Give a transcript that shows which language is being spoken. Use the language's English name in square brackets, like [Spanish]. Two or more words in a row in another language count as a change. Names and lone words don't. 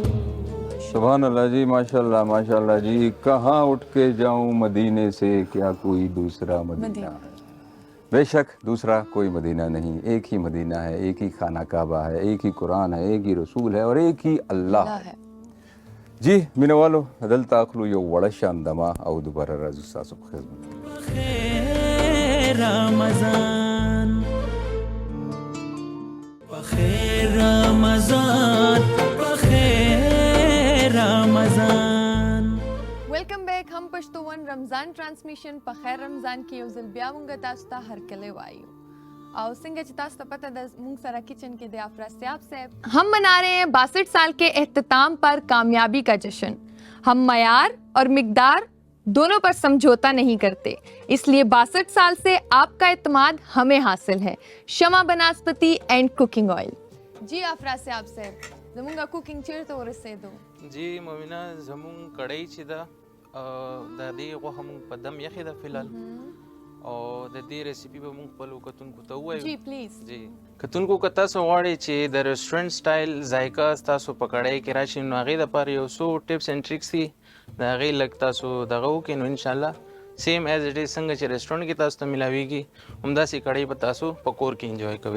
[Arabic] سبحان اللہ [Urdu] جی، [Arabic] ماشاء اللہ [Urdu] جی. کہاں اٹھ کے جاؤں مدینے سے کیا کوئی دوسرا مدینہ ہے. بے شک دوسرا کوئی مدینہ نہیں، ایک ہی مدینہ ہے، ایک ہی خانہ کعبہ ہے، ایک ہی قرآن ہے، ایک ہی رسول ہے اور ایک ہی اللہ ہے. [Pashto] جی مینوالو دلته اخلو یو وړه شاندما او دوباره راځو ستاسو په خدمت. بخیر رمضان بخیر رمضان بخیر رمضان. [English] welcome back. [Pashto] هم پښتون رمضان ټرانسمیشن په خیر رمضان کې یو ځل بیا مونږ تاسو ته هرکلی وایو اور څنګه چې تاسو ته پته ده مونږ سره کچن کې د افراسیاب صاحب [Urdu] ہم منا رہے ہیں 62 سال کے اختتام پر کامیابی کا جشن. ہم معیار اور مقدار دونوں پر سمجھوتا نہیں کرتے، اس لیے 62 سال سے آپ کا اعتماد ہمیں حاصل ہے. شمع بناسپتی اینڈ کوکنگ آئل. [Pashto] جی افراسیاب صاحب زمونږ کوکنگ چیرته ورسېدو؟ جی مومنه زمون کړی چې دا د دې غوښه مونږ په دم یخې ده فلحال او د دې ریسیپي به مونږ خپلو کتونکو ته ووایو. جی پلیز. جی کتونکو که تاسو غواړئ چې د [English] restaurant style [Pashto] ذایقه ستاسو په کړای کې راشي نو هغې دپاره یو څو [English] tips and tricks [Pashto] دي د هغې لږ تاسو دغه وکړئ نو انشاءالله [English] same as it is [Pashto] څنګه چې ریسټورنټ کې تاسو ته میلاویږي همداسې کړۍ به تاسو په کور کې انجوای کوئ.